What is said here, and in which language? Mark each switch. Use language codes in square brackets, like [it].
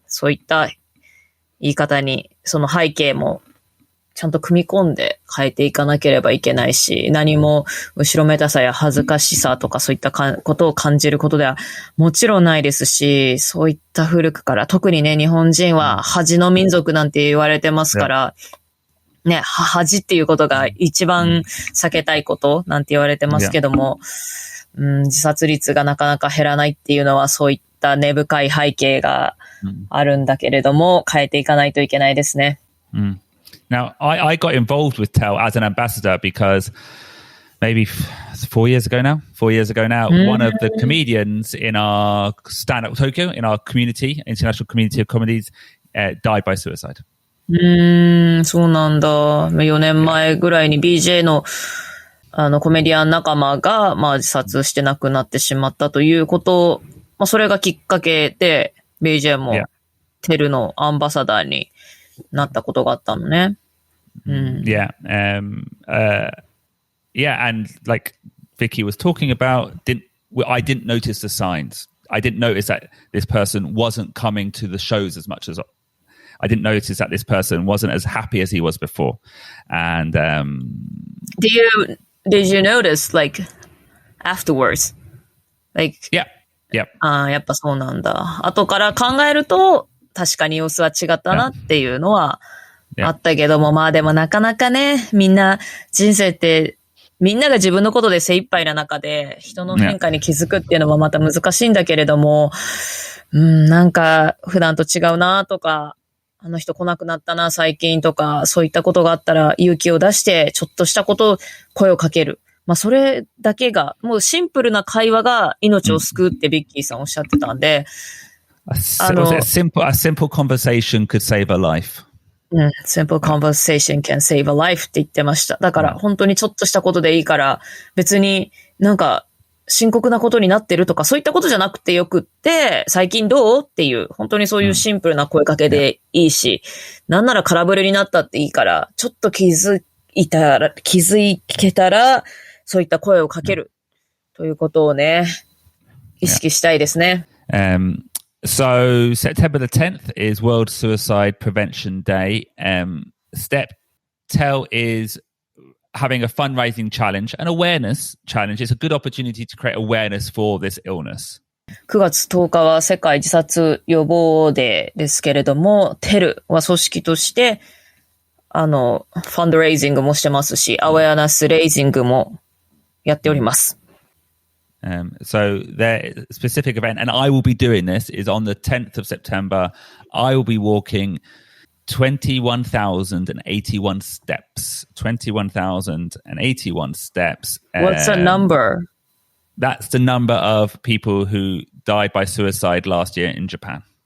[ja] そういった言い方に、その背景もちゃんと組み込んで変えていかなければいけないし、何も後ろめたさや恥ずかしさとかそういったことを感じることではもちろんないですし、そういった古くから、特にね、日本人は恥の民族なんて言われてますから、ね、恥っていうことが一番避けたいことなんて言われてますけども、自殺率がなかなか減らないっていうのはそういった根深い背景があるんだけれども、変えていかないといけないですね。 [en] Now, I got involved with TEL as an ambassador because maybe 4 years ago now, one of the comedians in our stand-up Tokyo, in our community, international community of comedies, died by suicide. [ja] そうなんだ。 4年前ぐらいに BJ のコメディアン仲間が、自殺して亡くなってしまったということ、それがきっかけで、BJ もテルのアンバサダーになったことがあったのね。 [en] Yeah. And like Vicky was talking about, I didn't notice the signs. I didn't notice that this person wasn't coming to the shows as much as I didn't notice that this person wasn't as happy as he was before. And did you notice like afterwards? Like yeah. [ja] やっぱそうなんだ。後から考えると確かに様子は違ったなっていうのはあったけども、でもなかなかね、みんな人生ってみんなが自分のことで精一杯な中で人の変化に気づくっていうのもまた難しいんだけれども、なんか普段と違うなとか、あの人来なくなったな最近とか、そういったことがあったら勇気を出してちょっとしたこと声をかける。それだけが、もうシンプルな会話が命を救うってビッキーさんおっしゃってたんで、 [en] a simple conversation could save a life. Simple conversation can save a life [ja] って言ってました。だから本当にちょっとしたことでいいから、別になんか深刻なことになってるとか、そういったことじゃなくてよくって、最近どうっていう、本当にそういうシンプルな声かけでいいし、なんなら空振れになったっていいから、ちょっと気づけたら、そういった声をかけるということをね、意識したいですね。 [en] So September the 10th is World Suicide Prevention Day. Step Tell is having a fundraising challenge, an awareness challenge. It's a good opportunity to create awareness for this illness. [ja] 9月10日は世界自殺予防デーですけれども、テルは組織として、ファンドレイジングもしてますし、アウェアネスレイジングもやっております。 [en] So their specific event, and I will be doing this, is on the 10th of September. I will be walking 21,081 steps. 21,081 steps. What's the number? That's the number of people who died by suicide last year in Japan.